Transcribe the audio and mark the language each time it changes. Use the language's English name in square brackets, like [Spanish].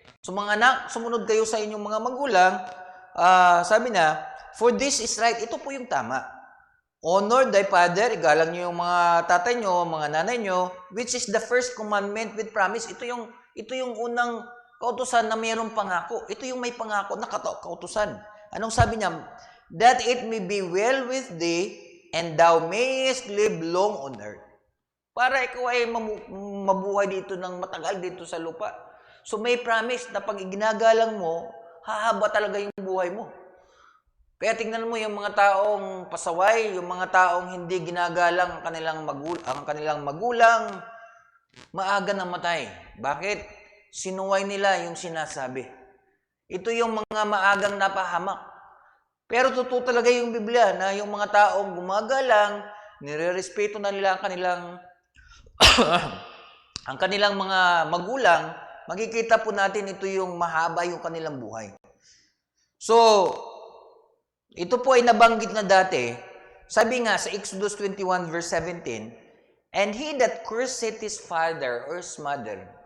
[Filipino] So mga anak, sumunod kayo sa inyong mga magulang. Sabi na, [English] for this is right. [Filipino] Ito po yung tama. [English] Honor thy father, [Filipino] igalang niyo yung mga tatay niyo, mga nanay niyo, [English] which is the first commandment with promise. [Filipino] Ito yung unang kautusan na mayroong pangako. Ito yung may pangako na kautusan. Anong sabi niya? [English] That it may be well with thee, and thou mayest live long on earth. [Filipino] Para ikaw ay mabuhay dito ng matagal dito sa lupa. So may promise na pag iginagalang mo, hahaba talaga yung buhay mo. Kaya tingnan mo yung mga taong pasaway, yung mga taong hindi ginagalang ang kanilang magulang, maaga namatay. Bakit? Sinuway nila yung sinasabi. Ito yung mga maagang napahamak. Pero totoo talaga yung Biblia na yung mga taong gumagalang, nirerespeto na nila ang kanilang ang kanilang mga magulang, makikita po natin ito yung mahaba yung kanilang buhay. So, ito po ay nabanggit na dati. Sabi nga sa [English] Exodus 21 verse 17, "And he that curseth his father or his mother."